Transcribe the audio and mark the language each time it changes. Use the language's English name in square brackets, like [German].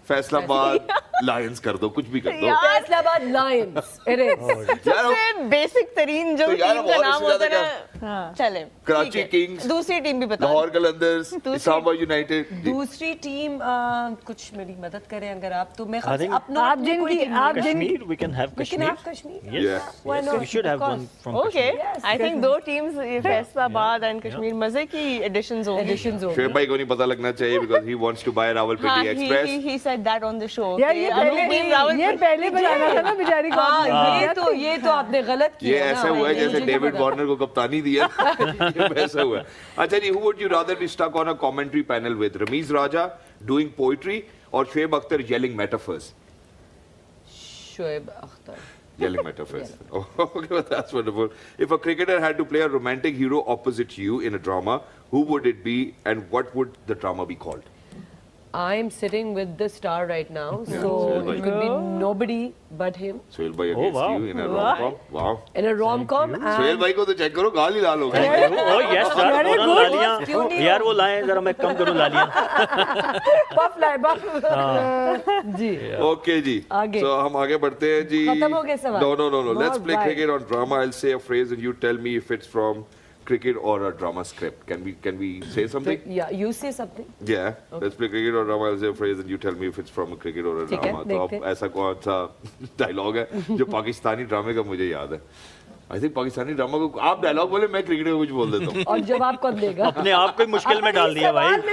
[Urdu] فیصل آباد لائنز کر دو, کچھ بھی کر دو. فیصل آباد لائنز it is. سب سے بیسک ترین جو ٹیم کا نام ہوتا ہے نا. چلیں کراچی کنگز, دوسری ٹیم بھی بتا. لاہور قلندرز, اسامبا یونائٹڈ. دوسری ٹیم کچھ میری مدد کریں اگر آپ تو. میں آپ جن کی [English] Kashmir, we can have Kashmir. Yeah. Why not? We should have one from [Urdu] okay, [English] Kashmir. [Urdu] I think 2 teams Faisal آباد اینڈ کشمیر مزے کی ایڈیشنز ہوں گی. شعیب بھائی کو نہیں پتا لگنا چاہیے [English] because he wants to buy Rawalpindi Express. He said that on the show. [Urdu] یار یہ پہلے بجانا تھا نا بیچاری کو. یہ تو آپ نے غلط کیا. یہ ایسا ہوا ہے جیسے ڈیوڈ وارنر کو کپتانی دیا, ایسا ہوا ہے. اچھا جی, [English] who would you rather be stuck on a commentary panel with? Ramiz Raja doing poetry or Shoaib Akhtar yelling metaphors? [Urdu] Shoaib Akhtar. [English] Yelling metaphors. Okay, well, that's wonderful. If a cricketer had to play a romantic hero opposite you in a drama, who would it be and what would the drama be called? I'm sitting with the star right now, so it could be nobody but him. Sohail bhai against you in a rom-com. Wow. In a rom-com. [Urdu] Sohail bhai کو تو check کرو, گال ہی لال ہو گئی. [English] Oh yes sir, [Urdu] دونوں لالیاں یار وہ لائیں ذرا میں کم کروں لالیاں. بف لائے بف. جی اوکے جی, so ہم آگے بڑھتے ہیں جی. ختم ہو گئے سوال. [English] No. Let's play cricket on drama. I'll say a phrase and you tell me if it's from cricket or a drama script. Can we say something? Yeah, you say something. Yeah. Okay. Let's play cricket or drama. I'll say a phrase and you tell me if it's from a cricket or a drama. [Urdu] تو اب ایسا کون سا dialogue ہے جو پاکستانی ڈرامے کا مجھے یاد ہے؟ [English] I think [Urdu] پاکستانی ڈرامہ کو آپ ڈائلاگ بولے, میں کرکٹ کا کچھ بول دیتا ہوں. اور جواب کون دے گا؟ اپنے آپ کو مشکل میں ڈال دیا بھائی.